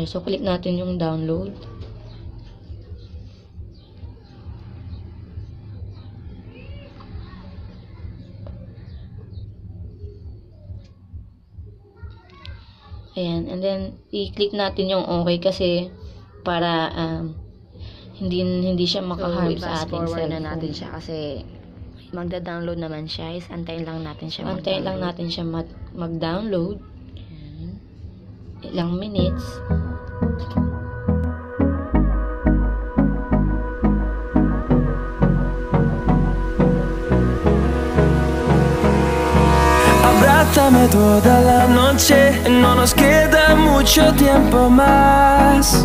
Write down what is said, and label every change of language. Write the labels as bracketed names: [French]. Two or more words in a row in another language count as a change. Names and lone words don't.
[Filipino] So, click natin yung download. Ayan, [English] and then, [Filipino] i-click natin yung okay kasi para, hindi siya maka-harm sa ating cellphone. Na natin siya kasi magda-download naman siya. Antayin lang natin siya mag-download. Ilang minutes. [Spanish] Abrázame toda la noche, no nos queda mucho tiempo más.